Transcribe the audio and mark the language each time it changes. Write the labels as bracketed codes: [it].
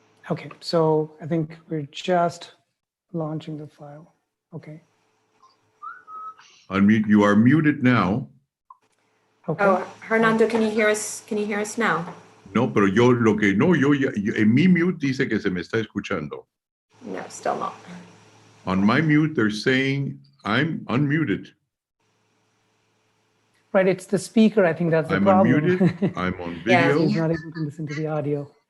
[en] Okay, so I think we're just launching the file. Okay. Unmute. You are muted now. Okay. Oh, Hernando, can you hear us? Can you hear us now? [es] No, pero yo en mi mute dice que se me está escuchando. [en] No, still not. On my mute, they're saying I'm unmuted. Right, it's the speaker. I think that's the I'm problem. unmuted. I'm on Yeah. video. He's not able to listen to the audio.